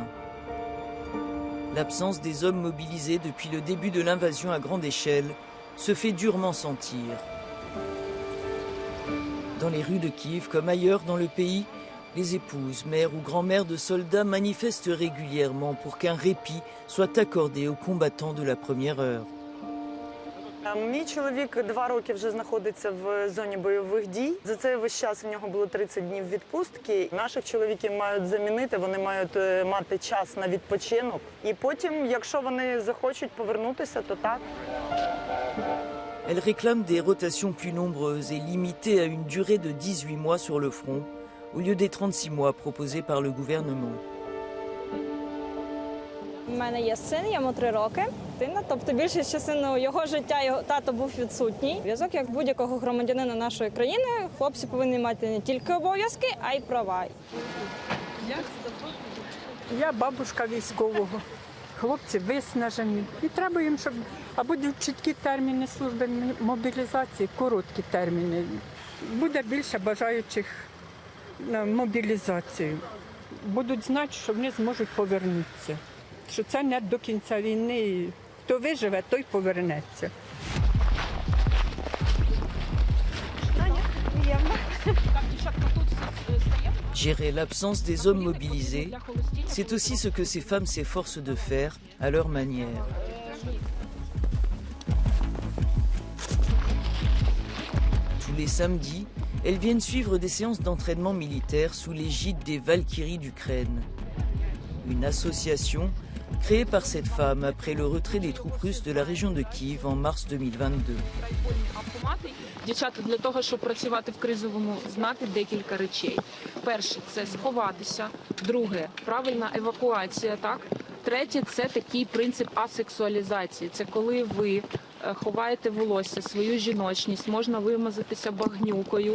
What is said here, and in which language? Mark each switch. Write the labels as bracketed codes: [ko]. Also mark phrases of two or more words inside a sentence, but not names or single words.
[fr] L'absence des hommes mobilisés depuis le début de l'invasion à grande échelle se fait durement sentir. Dans les rues de Kiev, comme ailleurs dans le pays, les épouses, mères ou grand-mères de soldats manifestent régulièrement pour qu'un répit soit accordé aux combattants de la première heure. [uk] Мій чоловік 2 роки вже знаходиться в зоні бойових дій. За цей весь час в нього було 30 днів відпустки. Наших чоловіків мають замінити, вони мають мати час на відпочинок. І потім, якщо вони захочуть повернутися, то так. [fr] Elle réclame des rotations plus nombreuses et limitées à une durée de 18 mois sur le front, au lieu des 36 mois proposés par le gouvernement. [uk] У мене є син, йому 3 роки. Тобто більшість частини його життя його тато був відсутній. Зв'язок, як будь-якого громадянина нашої країни, хлопці повинні мати не тільки обов'язки, а й права. Я бабушка військового. Хлопці виснажені. І треба їм, щоб або чіткі терміни служби мобілізації, короткі терміни. Буде більше бажаючих на мобілізацію. Будуть знати, що вони зможуть повернутися. Що це не до кінця війни. Хто виживе, той повернеться. [fr] Gérer l'absence des hommes mobilisés, c'est aussi ce que ces femmes s'efforcent de faire à leur manière. Tous les samedis, elles viennent suivre des séances d'entraînement militaire sous l'égide des Valkyries d'Ukraine. Une association créée par cette femme après le retrait des troupes russes de la région de Kiev en mars 2022. [uk] Дівчата, для того, щоб працювати в кризовому, знати декілька речей. Перше – це сховатися. Друге – правильна евакуація, так? Третє – це такий принцип асексуалізації. Це коли ви ховаєте волосся, свою жіночність, можна вимазатися багнюкою.